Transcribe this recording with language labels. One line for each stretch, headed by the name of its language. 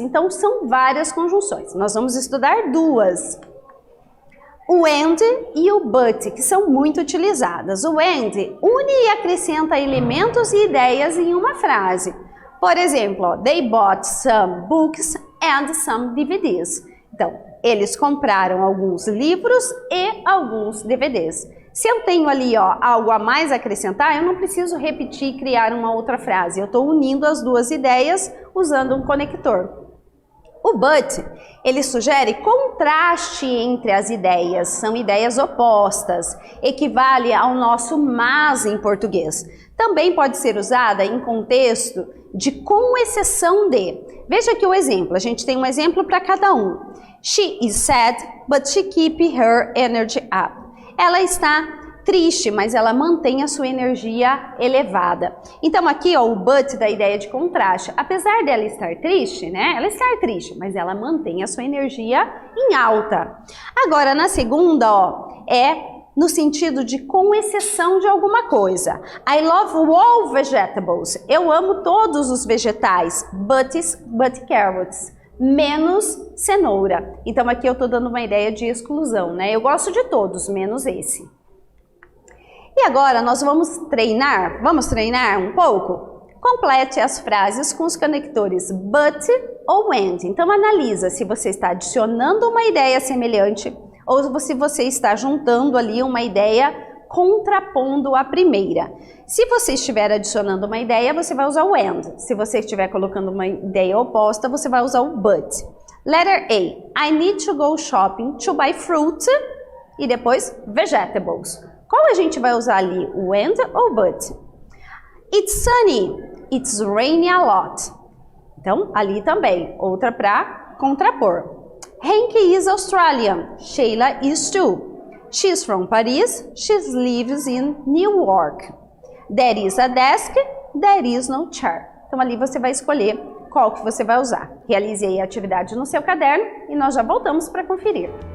Portuguese: Então, são várias conjunções. Nós vamos estudar duas. O and e o but, que são muito utilizadas. O and une e acrescenta elementos e ideias em uma frase. Por exemplo, ó,
English: they bought some books and some DVDs.
Portuguese: Então, eles compraram alguns livros e alguns DVDs. Se eu tenho ali, ó, algo a mais a acrescentar, eu não preciso repetir e criar uma outra frase. Eu estou unindo as duas ideias usando um conector. O but, ele sugere contraste entre as ideias. São ideias opostas. Equivale ao nosso mas em português. Também pode ser usada em contexto de com exceção de. Veja aqui o exemplo. A gente tem um exemplo para cada um.
English: She is sad, but she keeps her energy up.
Portuguese: Ela está triste, mas ela mantém a sua energia elevada. Então aqui, ó, o but da ideia de contraste. Apesar dela estar triste, né? Ela está triste, mas ela mantém a sua energia em alta. Agora, na segunda, ó, é no sentido de com exceção de alguma coisa.
English: I love all vegetables.
Portuguese: Eu amo todos os vegetais,
English: but carrots.
Portuguese: Menos cenoura. Então aqui eu estou dando uma ideia de exclusão, né? Eu gosto de todos, menos esse. E agora nós vamos treinar um pouco? Complete as frases com os conectores but ou and. Então analisa se você está adicionando uma ideia semelhante ou se você está juntando ali uma ideia contrapondo a primeira. Se você estiver adicionando uma ideia, você vai usar o and. Se você estiver colocando uma ideia oposta, você vai usar o but.
English: Letter A. I need to go shopping to buy fruit.
Portuguese: E depois, vegetables. Qual a gente vai usar ali? O and ou but?
English: It's sunny. It's raining a lot.
Portuguese: Então, ali também. Outra para contrapor.
English: Hank is Australian. Sheila is too. She's from Paris, she lives in New York. There is a desk, there is no chair.
Portuguese: Então ali você vai escolher qual que você vai usar. Realize aí a atividade no seu caderno e nós já voltamos para conferir.